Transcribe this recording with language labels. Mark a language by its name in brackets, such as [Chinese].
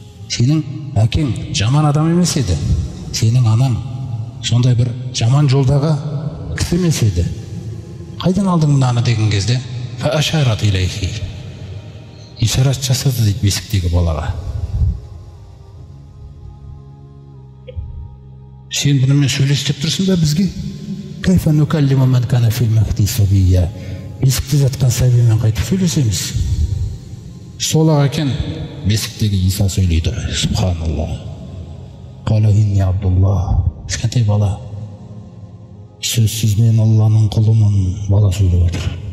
[Kazakh] Сенің әкең жаман адам емес еді. Сенің анаң сондай бір жаман жолдағы кісі емес еді. Қайдан алдың мынаны деген кезде, [Arabic] фаашарат илайхи. [Kazakh] Ишарат жасады дейді бесіктегі балаға. Сен бұнымен сөйлестеп тұрсың ба бізге? [Arabic] Кайфа нукаллиму ман кана фил махди сабия. [Kazakh] Бесікте жатқан сәбимен қайтып сөйлесеміз. Сол-ақ екен бесіктегі Иса сөйлейді. Субханалла. [Arabic] Қала инни абдулла. [Kazakh] Кішкентай бала. Сөзсіз мен Алланың құлымын. Бала сөйлеп отыр.